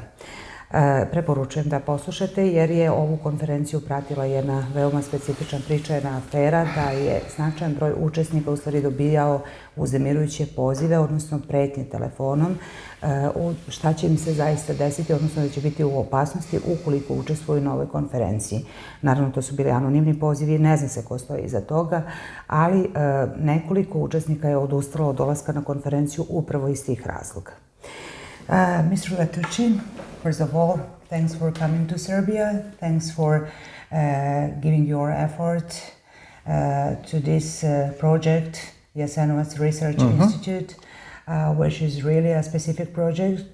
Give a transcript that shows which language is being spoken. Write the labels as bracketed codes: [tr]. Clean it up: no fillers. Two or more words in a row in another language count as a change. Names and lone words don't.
[sr] Preporučujem da poslušate jer je ovu konferenciju pratila jedna veoma specifična priča, jedna afera, da je značajan broj učesnika u stvari dobijao uznemirujuće pozive, odnosno pretnje telefonom, šta će im se zaista desiti, odnosno da će biti u opasnosti ukoliko učestvuju na ovoj konferenciji. Naravno, to su bili anonimni pozivi, ne zna se ko stoji iza toga, ali nekoliko učesnika je odustalo od dolaska na konferenciju upravo iz tih razloga. [en] Mr. Letuchy, first of all, thanks for coming to Serbia. Thanks for giving your effort to this project, Jasenovac Research Institute, which is really a specific project.